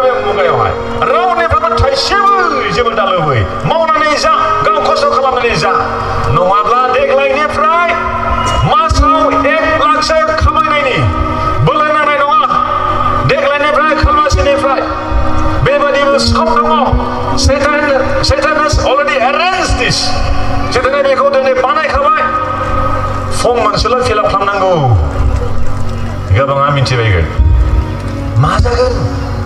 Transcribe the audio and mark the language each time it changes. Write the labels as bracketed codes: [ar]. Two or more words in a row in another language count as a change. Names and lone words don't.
[brx] बे मुगायावहाय रावनिफ्रायबो थाइसेबो जेबो दालुबै मावनानै जा गाव खस्थ' खालामनानै जा नङाब्ला देग्लायनिफ्राय मासाव 1 लाखसो खामायनायनि बोलो नांनाय नङा देग्लायनिफ्राय खालमासिनिफ्राय बेबादिबो सम दङ [en] Satan has already arranged this [brx] सेताना बेखौ दिनै बानायखाबाय फर्म मोनसेल' [en] fill up [brx] खालामनांगौ गोबाङा मिथिबायगोन मा जागोन